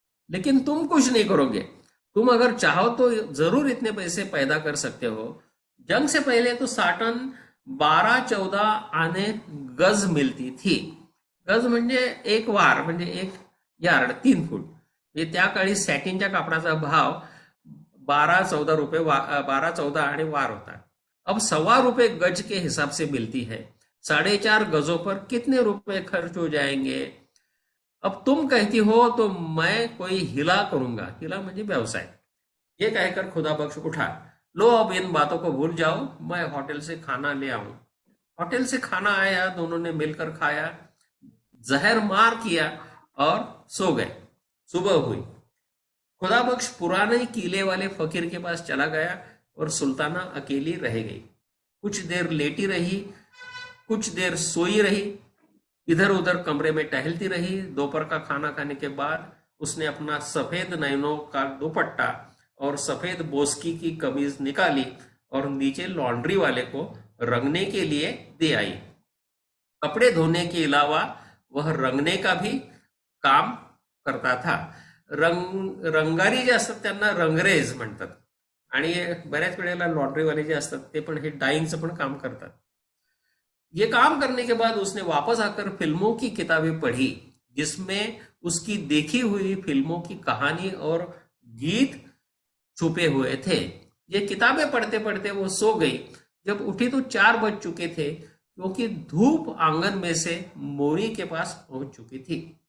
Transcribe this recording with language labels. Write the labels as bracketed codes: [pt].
[hi] लेकिन तुम कुछ नहीं करोगे. तुम अगर चाहो तो जरूर इतने पैसे पैदा कर सकते हो. जंग से पहले तो साटन 12-14 आने गज मिलती थी. [mr] गज म्हणजे एक वार, म्हणजे एक यार्ड 3 फूट. म्हणजे त्या काळी सॅटिनच्या कापडाचा भाव 12-14 रुपये 12-14 आणि वार होता. [hi] अब ₹1.25 गज के हिसाब से मिलती है. 4.5 गजों पर कितने रुपए खर्च हो जाएंगे? अब तुम कहती हो तो मैं कोई हिला करूंगा. हिला [mr] म्हणजे व्यवसाय. [hi] ये कहकर खुदा बख्श उठा. लो, अब इन बातों को भूल जाओ, मैं होटल से खाना ले आऊं. होटल से खाना आया, दोनों ने मिलकर खाया, जहर मार किया और सो गए. सुबह हुई. खुदा बख्श पुराने किले वाले फकीर के पास चला गया और सुल्ताना अकेली रह गई. कुछ देर लेटी रही, कुछ देर सोई रही, इधर उधर कमरे में टहलती रही. दोपहर का खाना खाने के बाद उसने अपना सफेद नैनों का दुपट्टा और सफेद बोस्की की कमीज निकाली और नीचे लॉन्ड्री वाले को रंगने के लिए दे आई. कपड़े धोने के अलावा वह रंगने का भी काम करता था. [mr] रंगारी जे असतात त्यांना रंगरेज म्हणतात आणि बऱ्याच वेळेला लॉन्ड्रीवाले जे असतात ते पण हे डाइंगचं पण काम करतात. [hi] ये काम करने के बाद उसने वापस आकर फिल्मों की किताबें पढ़ी, जिसमें उसकी देखी हुई फिल्मों की कहानी और गीत छुपे हुए थे. ये किताबें पढ़ते पढ़ते वो सो गई. जब उठी तो 4 बज चुके थे, क्योंकि धूप आंगन में से मोरी के पास पहुंच चुकी थी।